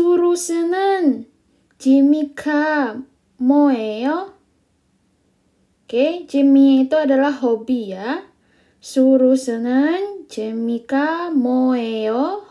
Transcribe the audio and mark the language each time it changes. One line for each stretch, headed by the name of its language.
Korean: 수루스는 취미가 뭐예요?
Indonesian: Oke, 취미 itu adalah hobi ya.
Korean: 수루스는 취미가 뭐예요?